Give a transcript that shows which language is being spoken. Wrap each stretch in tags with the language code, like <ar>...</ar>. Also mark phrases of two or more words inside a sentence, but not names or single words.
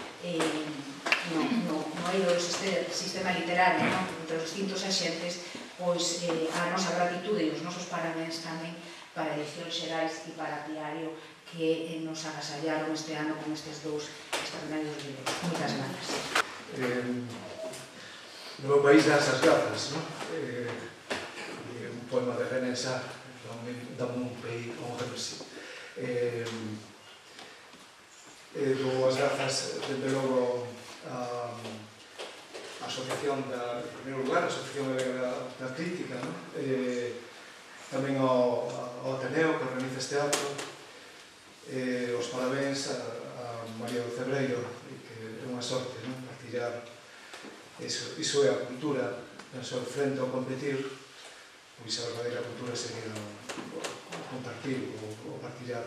<gl>no eido do sistema literario, entre os distintos axentes, pois a nosa gratitude e os nosos parabéns tamén para Edicións Xerais e para Apiario, que nos agasallaron este ano con estes 2 extraordinarios libros. Moitas grazas. No meu país das as grazas, un poema de René Sá,</gl> <fr>dans mon pays en remercie.</fr> <gl>Dou as grazas, desde logo, a asociación en primeiro lugar, a asociación da crítica, tamén ao Ateneo que organiza este acto, os parabéns a María do Cebreiro, que é unha sorte, partillar iso é a cultura, frente ao competir, pois a verdadeira cultura sería compartir ou partillar.</gl>